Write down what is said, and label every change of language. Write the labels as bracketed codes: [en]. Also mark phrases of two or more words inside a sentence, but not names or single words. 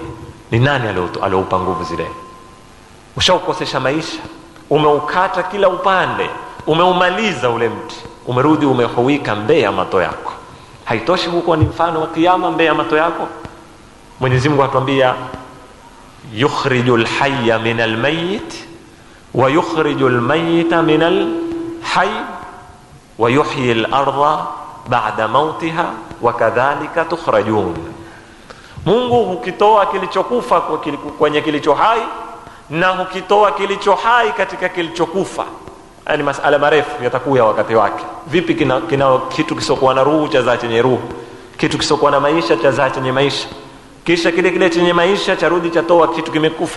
[sw] Ni nani alioupa nguvu zile? Ushaukosesha maisha, umeukata kila upande, umeumaliza ule mti, umerudi umehuika mbele ya macho yako. Haitoshi huko ni mfano wa kiyama mbele ya macho yako? Mwenyezi Mungu atuambia [ar] يخرج الحي من الميت ويخرج الميت من الحي ويحيي الأرض بعد موتها وكذلك تخرجون. [sw] Mungu hukitoa kilichokufa kwenye kilicho hai na hukitoa kilicho hai katika kilichokufa. Yani masala marefu yatakuya wakati wake. Vipi kina kitu kisokuwa na ruhu cha zaa chenye ruhu, kitu kisokuwa na maisha cha zaa chenye maisha, kisha kile chenye maisha charudi chatoa kitu kimekufa.